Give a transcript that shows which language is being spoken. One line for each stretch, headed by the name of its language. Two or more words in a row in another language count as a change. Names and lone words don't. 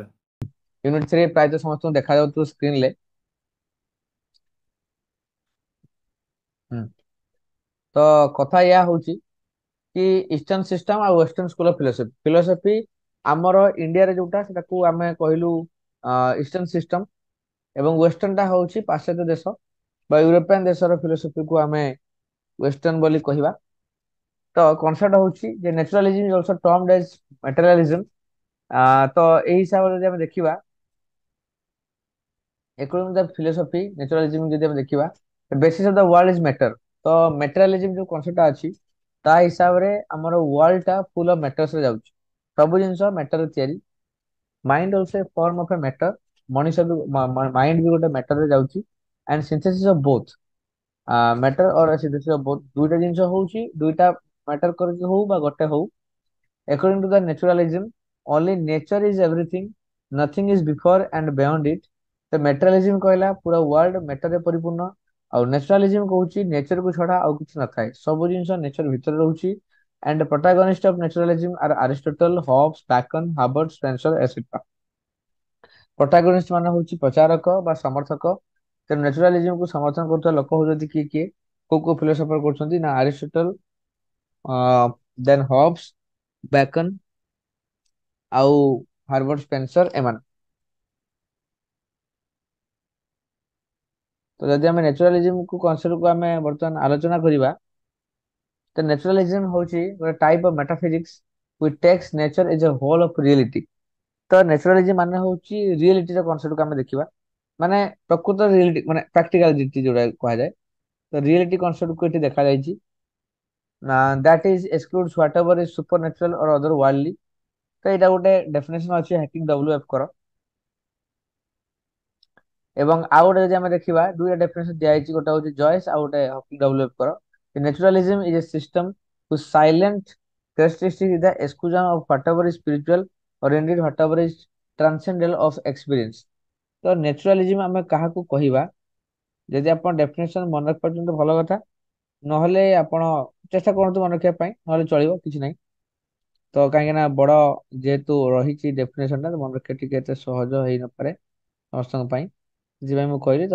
Odia: ୟୁନିଟ୍ 3 ପ୍ରାୟତଃ ସମସ୍ତଙ୍କୁ ଦେଖାଯାଉଥିବ ସ୍କ୍ରିନରେ। ତ କଥା ଏହା ହଉଛି କି
English: eastern system
Odia: ଆଉ
English: western school of philosophy philosophy
Odia: ଆମର ଇଣ୍ଡିଆରେ ଯୋଉଟା ସେଟାକୁ ଆମେ କହିଲୁ
English: eastern system,
Odia: ଏବଂ ୱେଷ୍ଟର୍ନଟା ହଉଛି ପାଶ୍ଚାତ୍ୟ ଦେଶ ବା ୟୁରୋପିଆନ ଦେଶର ଫିଲୋସଫିକୁ ଆମେ ୱେଷ୍ଟର୍ନ ବୋଲି କହିବା। ତ କନସେପ୍ଟ ହଉଛି ଯେ
English: naturalism is also termed as materialism.
Odia: ତ ଏଇ ହିସାବରେ ଯଦି ଆମେ ଦେଖିବା
English: economic philosophy naturalism
Odia: ଯଦି ଆମେ ଦେଖିବା,
English: basis of the world is matter.
Odia: ତ ମ୍ୟାଟେରିଆଲିଜିମ୍ ଯୋଉ କନସେପ୍ଟଟା ଅଛି ତା ହିସାବରେ ଆମର ୱାର୍ଲ୍ଡ ଟା
English: full of matters
Odia: ରେ ଯାଉଛି। ସବୁ ଜିନିଷ ମ୍ୟାଟର ତିଆରି।
English: mind also a form of a matter.
Odia: ମଣିଷ ବି ମାଇଣ୍ଡ ବି ଗୋଟେ ମ୍ୟାଟର ରେ ଯାଉଛି।
English: and synthesis of both matter or synthesis of both,
Odia: ଦୁଇଟା ଜିନିଷ ହଉଛି, ଦୁଇଟା ମ୍ୟାଟର କରିକି ହଉ ବା ଗୋଟେ ହଉ।
English: According to the naturalism, only nature is everything, nothing is before and beyond it।
Odia: ତ ମ୍ୟାଟେରିଆଲିଜିମ୍ କହିଲା ପୁରା ୱାର୍ଲ୍ଡ ମ୍ୟାଟରରେ ପରିପୂର୍ଣ୍ଣ, ଆଉ ନ୍ୟାଚୁରାଲିଜିମ୍ କହୁଛି ନେଚର କୁ ଛଡା ଆଉ କିଛି ନଥାଏ, ସବୁ ଜିନିଷ ନେଚର ଭିତରେ ରହୁଛି।
English: And the protagonist of naturalism are Aristotle, Hobbes, Bacon, Hubbard, Spencer, etc।
Odia: ପ୍ରୋଟାଗନିଷ୍ଟ ମାନେ ହଉଛି ପ୍ରଚାରକ ବା ସମର୍ଥକ। ତେଣୁ ନ୍ୟାଚୁରାଲିଜିମ୍ କୁ ସମର୍ଥନ କରୁଥିବା ଲୋକ ହଉଛନ୍ତି କିଏ କିଏ, କୋଉ କୋଉ ଫିଲୋସଫର କରୁଛନ୍ତି ନା ଆରିଷ୍ଟଟଲ, ଦେନ୍ ହବ୍ସ, ବେକନ ଆଉ ହାର୍ବର୍ଟ ସ୍ପେନ୍ସର ଏମାନେ। ତ ଯଦି ଆମେ ନ୍ୟାଚୁରାଲିଜିମ୍ କୁ କନସେପ୍ଟ କୁ ଆମେ ବର୍ତ୍ତମାନ ଆଲୋଚନା କରିବା, ତ ନ୍ୟାଚୁରାଲିଜିମ୍ ହଉଛି ଗୋଟେ
English: type of metaphysics which takes nature as a whole of reality।
Odia: ତ ନ୍ୟାଚୁରାଲିଜିମ୍ ମାନେ ହଉଛି ରିଏଲିଟିର କନସେପ୍ଟକୁ ଆମେ ଦେଖିବା, ମାନେ ପ୍ରକୃତ ରିଏଲିଟି ମାନେ ପ୍ରାକ୍ଟିକାଲିଟି ଯୋଉଟା କୁହାଯାଏ। ତ ରିଏଲିଟି କନସେପ୍ଟକୁ ଏଠି ଦେଖାଯାଇଛି।
English: that is excludes whatever is supernatural or otherworldly.
Odia: ତ ଏଇଟା ଗୋଟେ ଡେଫିନେସନ ଅଛି ହ୍ୟାକିଂ ଡବ୍ଲ୍ୟୁଏଫ କର। ଏବଂ ଆଉ ଗୋଟେ ଯଦି ଆମେ ଦେଖିବା, ଦୁଇଟା ଡେଫିନେସନ ଦିଆଯାଇଛି, ଗୋଟେ ହଉଛି ଜଏସ୍ ଆଉ ଗୋଟେ ହକିଂ ଡବ୍ଲ୍ୟୁଏଫ କର।
English: naturalism is a system whose silent characteristic is the exclusion of whatever is spiritual or indeed whatever is transcendental of experience।
Odia: ତ ନ୍ୟାଚୁରାଲିଜିମ୍ ଆମେ କାହାକୁ କହିବା, ଯଦି ଆପଣ ଡେଫିନେସନ ମନେ ରଖିପାରୁଛନ୍ତି ଭଲ କଥା, ନହେଲେ ଆପଣ ଚେଷ୍ଟା କରନ୍ତୁ ମନେ ରଖିବା ପାଇଁ, ନହେଲେ ଚଳିବ, କିଛି ନାହିଁ। ତ କାହିଁକି ନା ବଡ ଯେହେତୁ ରହିଛି ଡେଫିନେସନ ଟା, ମନେ ରଖିବା ଟିକେ ଏତେ ସହଜ ହେଇନପାରେ ସମସ୍ତଙ୍କ ପାଇଁ, ସେଥିପାଇଁ ମୁଁ କହିଲି।